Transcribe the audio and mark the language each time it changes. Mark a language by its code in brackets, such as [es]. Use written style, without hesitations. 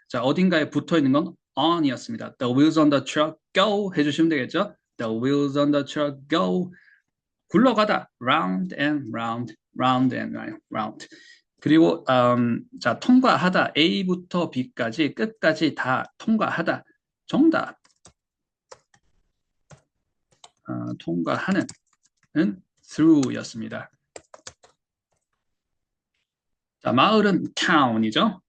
[ko] 자, 어딘가에 붙어 있는 건 on이었습니다. [en] The wheels on the truck go [ko] 해주시면 되겠죠. [en] The wheels on the truck go. [ko] 굴러가다. [en] round and round, round and round. [ko] 그리고 자, 통과하다. A부터 B까지 끝까지 다 통과하다. 정답. 통과하는 through였습니다. 자, 마을은 town이죠.